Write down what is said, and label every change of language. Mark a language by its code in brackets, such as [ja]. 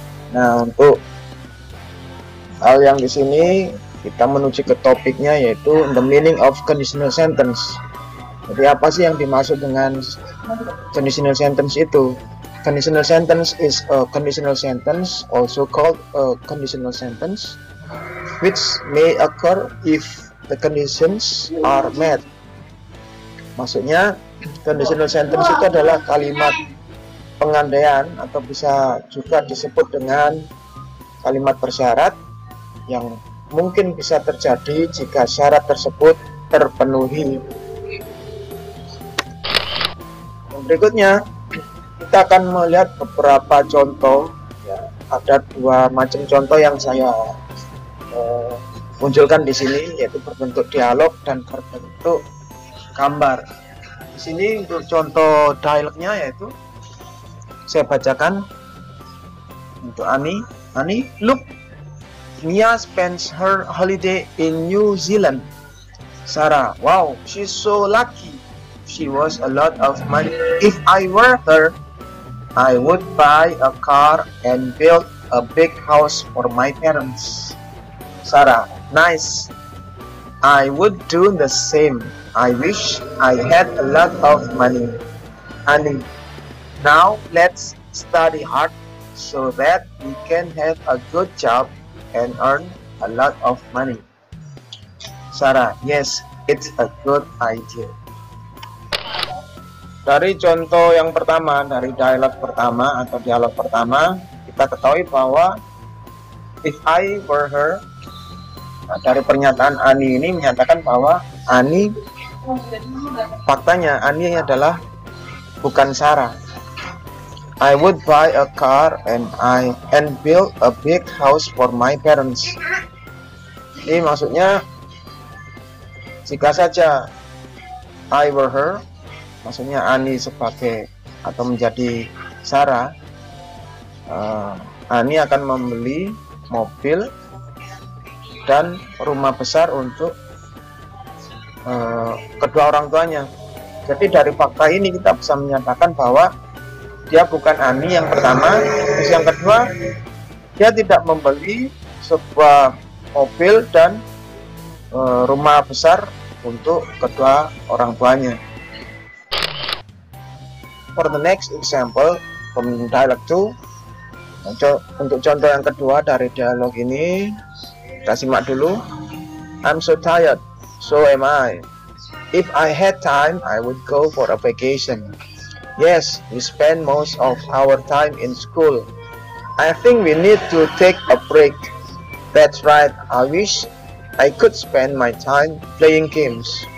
[id] Nah, untuk hal yang di sini kita menuju ke topiknya, yaitu [en] the meaning of conditional sentence. [id] Jadi apa sih yang dimaksud dengan conditional sentence itu? [en] Conditional sentence is a conditional sentence, also called a conditional sentence, which may occur if the conditions are met. [id] Maksudnya, conditional sentence itu adalah kalimat pengandaian atau bisa juga disebut dengan kalimat bersyarat yang mungkin bisa terjadi jika syarat tersebut terpenuhi. Yang berikutnya, kita akan melihat beberapa contoh. Ya, ada dua macam contoh yang saya munculkan di sini, yaitu berbentuk dialog dan berbentuk gambar. Di sini untuk contoh dialognya yaitu saya bacakan untuk Ani. [en] Ani, look, Mia spends her holiday in New Zealand. Sarah, wow, she's so lucky. She was a lot of money. If I were her, I would buy a car and build a big house for my parents. Sarah, nice. I would do the same. I wish I had a lot of money. Annie, now let's study hard so that we can have a good job and earn a lot of money. Sarah, yes, it's a good idea. [id] Dari contoh yang pertama, dari dialog pertama atau dialog pertama, kita ketahui bahwa [en] if I were her, [id] nah, dari pernyataan Ani ini menyatakan bahwa Ani, faktanya Ani adalah bukan Sarah. [en] I would buy a car and build a big house for my parents. [id] Ini maksudnya jika saja [en] I were her, [id] maksudnya Ani sebagai atau menjadi Sarah, Ani akan membeli mobil dan rumah besar untuk kedua orang tuanya. Jadi dari fakta ini kita bisa menyatakan bahwa dia bukan Ani yang pertama. Terus yang kedua, dia tidak membeli sebuah mobil dan rumah besar untuk kedua orang tuanya. [en] For the next example from dialogue 2, [id] untuk contoh yang kedua dari dialog ini, kita simak dulu. [en] I'm so tired, so am I. If I had time, I would go for a vacation. Yes, we spend most of our time in school. I think we need to take a break. That's right, I wish I could spend my time playing games.